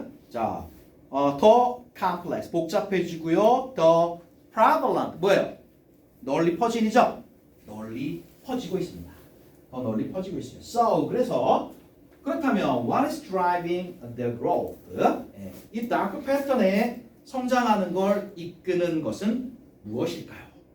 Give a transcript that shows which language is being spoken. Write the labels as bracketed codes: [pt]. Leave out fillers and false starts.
[ko] 자, 더 complex, 복잡해지고요. 더 prevalent, 뭐예요? 널리 퍼지죠? 널리 퍼지고 있습니다. 더 널리 퍼지고 있어요. [en] So, [ko] 그렇다면 [en] what is driving the growth? [ko] 이 dark pattern에 성장하는 걸 이끄는 것은 무엇일까요?